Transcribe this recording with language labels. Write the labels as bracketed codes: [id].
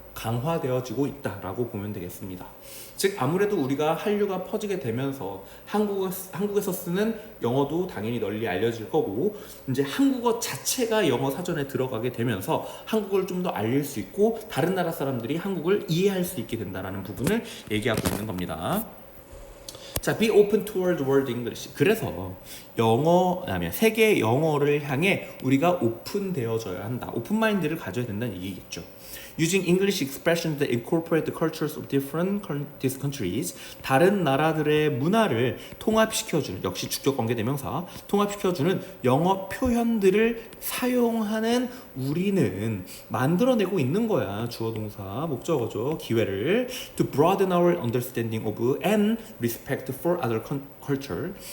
[ko] 강화되어지고 있다라고 보면 되겠습니다. 즉 아무래도 우리가 한류가 퍼지게 되면서 한국에서 쓰는 영어도 당연히 널리 알려질 거고 이제 한국어 자체가 영어 사전에 들어가게 되면서 한국어를 좀 더 알릴 수 있고 다른 나라 사람들이 한국을 이해할 수 있게 된다는 부분을 얘기하고 있는 겁니다. [en] 자, be open toward world English. [ko] 그래서 영어, 아니면 세계 영어를 향해 우리가 오픈되어져야 한다. 오픈 마인드를 가져야 된다는 얘기겠죠. [en] Using English expressions that incorporate the cultures of different countries. [ko] 다른 나라들의 문화를 통합시켜주는, 역시 주격 관계 대명사, 통합시켜주는 영어 표현들을 사용하는 우리는 만들어내고 있는 거야. 주어 동사, 목적어죠. 기회를 [en] to broaden our understanding of and respect for other culture.